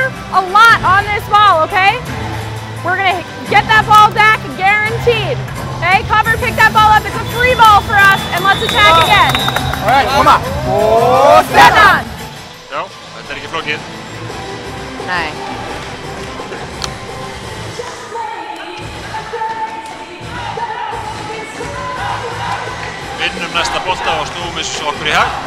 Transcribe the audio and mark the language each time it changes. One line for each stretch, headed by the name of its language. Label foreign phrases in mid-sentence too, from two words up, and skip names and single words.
English: a lot on this ball, okay? We're gonna get that ball back, guaranteed. Okay, cover, pick that ball up. It's a free ball for us, and let's attack again. All right,
Icelandic: koma. Spennan. Já, þetta ekki flókið. Nei. Vinnum næsta bolta og snúum þessu okkur í hag.